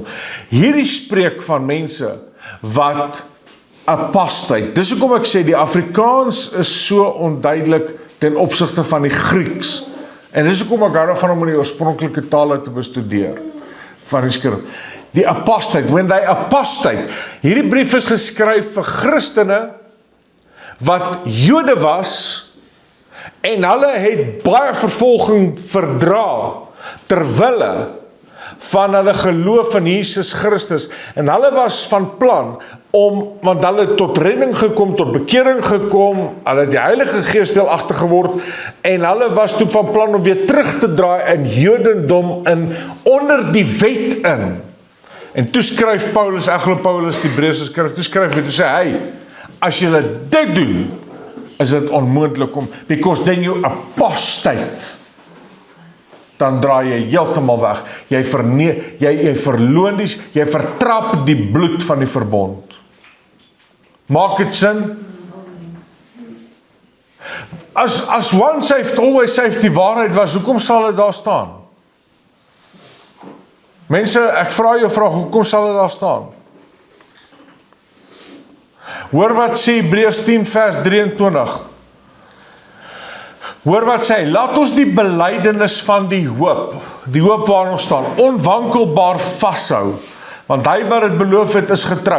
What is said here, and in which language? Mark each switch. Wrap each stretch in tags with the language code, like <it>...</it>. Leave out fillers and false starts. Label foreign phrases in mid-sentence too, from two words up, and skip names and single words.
<af>Hierdie spreek van mense wat apastheid. Dis hoekom ek sê die Afrikaans is so onduidelik ten opsigte van die Grieks. En dis hoekom ek hou daarvan om in die oorspronklike tale te bestudeer van die skrif. Die apastheid,</af> <en>when they apostate.</en> <af>Hierdie brief is geskryf vir Christene wat Jode was en hulle het baie vervolging verdra terwille van hulle geloof in Jesus Christus, en hulle was van plan want hulle tot redding gekom, tot bekering gekom, hulle het die Heilige Gees deelagtig geword, en hulle was toe van plan om weer terug te draai in Jodendom onder die wet in. En toe skryf Paulus, ek glo Paulus die Hebreëse skrif, toe skryf hy, toe sê hy, as julle dit doen, is dit onmoontlik om,</af> <en>because then you apostate,</en> <af>dan draai jy heeltemal weg. Jy verloon die, jy vertrap die bloed van die verbond. Maak dit sin? As</af> <en>one saved, always saved</en> <af>die waarheid was, hoekom sal dit daar staan? Mense, ek vra jou vraag, hoekom sal dit daar staan? Hoor wat sê Hebreërs 10 vers 23. Hoor wat sê, laat ons die belydenis van die hoop waarin ons staan, onwankelbaar vashou, want hy wat het beloof het is getrou.</af>